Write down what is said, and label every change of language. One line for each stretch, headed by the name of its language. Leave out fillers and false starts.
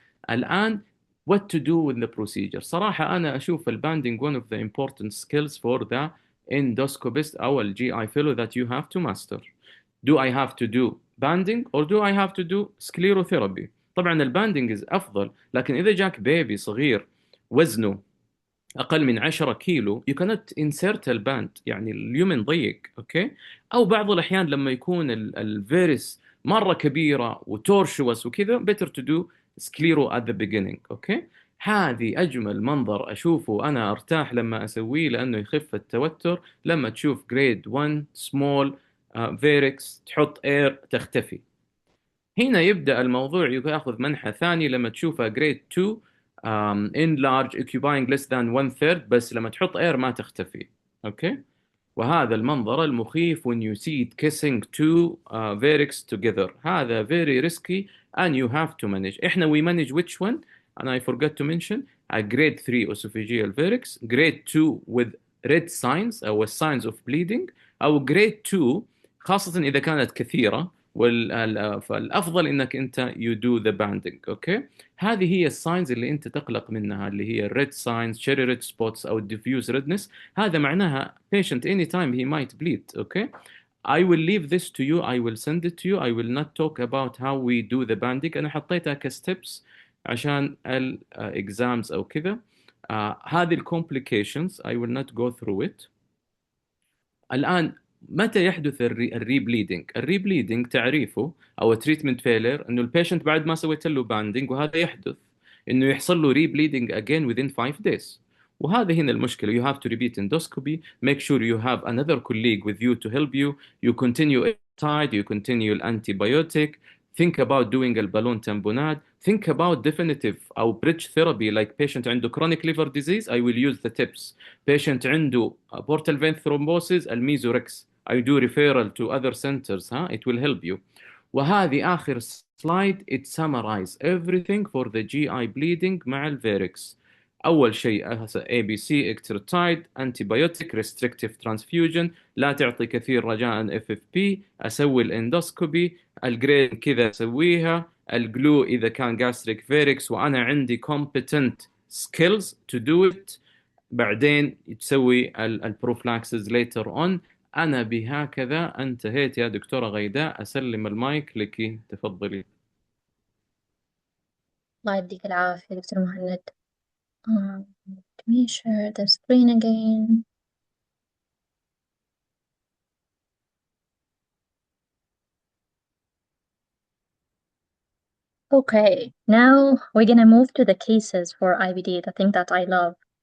English: الآن what to do with the procedure.
Arabic: صراحة أنا أشوف
English: الباندing one of the important skills for the endoscopist أو GI fellow that you have to master. Do I have to do banding or do I have to do sclerotherapy؟
Arabic: طبعا الباندing is أفضل، لكن إذا جاك بيبي صغير وزنه أقل من 10 كيلو
English: you cannot insert
Arabic: الباند، يعني اليومن ضيق. أوكي، أو بعض الأحيان لما يكون الفيرس مرة كبيرة وتورشوس وكذا
English: better to do sclero at the beginning.
Arabic: أوكي، هذه أجمل منظر أشوفه أنا أرتاح لما أسويه لأنه يخف التوتر. لما تشوف grade 1 small فيركس تحط اير تختفي. هنا يبدأ الموضوع ياخذ منحى ثاني لما تشوفها
English: grade 2 enlarge occupying less than 1/3
Arabic: بس لما تحط اير ما تختفي. اوكي، وهذا المنظر المخيف
English: when you see it kissing two vertex together. هذا very risky and you have to manage. احنا we manage which one and I forgot to mention a grade 3 esophageal vertex, grade 2 with red signs أو signs of bleeding، أو grade 2
Arabic: خاصة إذا كانت كثيرة. فالأفضل إنك أنت
English: you do the banding.
Arabic: أوكي، هذه هي الساينز اللي أنت تقلق منها اللي هي
English: red signs, cherry red spots
Arabic: أو diffuse redness. هذا معناها
English: patient anytime he might bleed. Okay, I will leave this to you. I will send it to you. I will not talk about how we do the banding.
Arabic: أنا حطيتها كsteps عشان exams أو كذا.
English: هذه complications I will not go through it.
Arabic: الآن متى يحدث الريبليدنج؟ الريبليدنج تعريفه أو تريتمنت فيلر إنه البيشنت بعد ما سويت له باندنج وهذا يحدث إنه يحصل له ريبليدنج
English: again within 5 days.
Arabic: وهذا هنا المشكلة.
English: You have to repeat endoscopy. Make sure you have another colleague with you to help you. You continue tide. You continue antibiotic. Think about doing a balloon tamponade. Think about definitive أو bridge therapy like patient عنده chronic liver disease. I will use the tips. Patient عنده portal vein thrombosis الميزوركس. I do referral to other centers. It will help you.
Arabic: وهذه آخر slide.
English: It summarize everything for the GI bleeding مع الفيركس.
Arabic: أول شيء ABC ectotide antibiotic restrictive transfusion، لا تعطي كثير رجاء FFP، أسوي الاندوسكوبي، الجرين كذا أسويها، الجلو إذا كان gastric varix وأنا عندي
English: competent skills to do it،
Arabic: بعدين تسوي البروفلاكسز later on. أنا بهكذا انتهيت يا دكتورة غيداء. أسلم المايك لك، تفضلي. الله يديك العافية دكتور مهند.
English: Let me share the screen again. Okay, now we're gonna move to the cases for IBD, the thing that I love.